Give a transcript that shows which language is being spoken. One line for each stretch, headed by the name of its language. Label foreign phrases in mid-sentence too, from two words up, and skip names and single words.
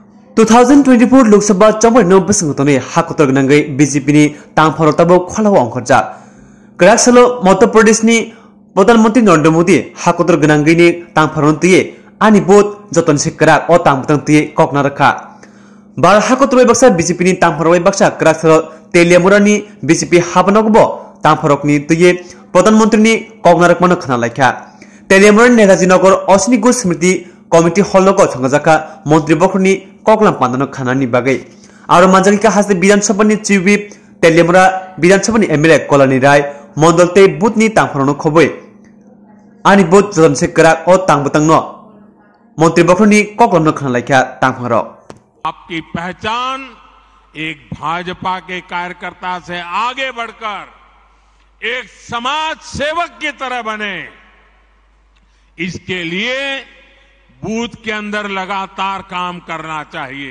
Kok Borok: 2024 लोकसभा चंबर नो बसंगतोनी हाकुतर गनंगै बीजेपी नि तांफारो तबो खलाव अंखरजा कराकसलो मध्य प्रदेश नि प्रधानमंत्री नरेंद्र मोदी हाकुतर गनंगै नि तांफारो तिये आनि
Hindi: बोत जतन से
Kok Borok: कराक ओ तांबतंग तिये ककना रखा बार हाकुतर बक्सा बीजेपी नि तांफारो बक्सा कराकसलो तेलियामुरानि बीजेपी हाबनगबो तांफारोकनि तिये प्रधानमंत्री नि ककना रखमन खना लायखा तेलियामुरानि नेताजी नगर अश्विनी घोष स्मृति कमिटी हलको संगजाका मंत्री बखरनि ककलाम पान्दन खानानि बागै आरो मानजागिका हासे विधानसभानि
English: chief whip
Kok Borok: तेलियामुरा विधानसभानि एमएलए कलानि राय मंडलते बुथनि तांफारनो खबै आनि बुथ जनसे करा ओ तांबतंगनो मंत्री बखरनि ककलामनो खाना लायखा तांफारो
Hindi: आपकी पहचान एक भाजपा के कार्यकर्ता से आगे बढ़कर एक समाज सेवक की तरह बने, इसके लिए बूथ के अंदर लगातार काम करना चाहिए।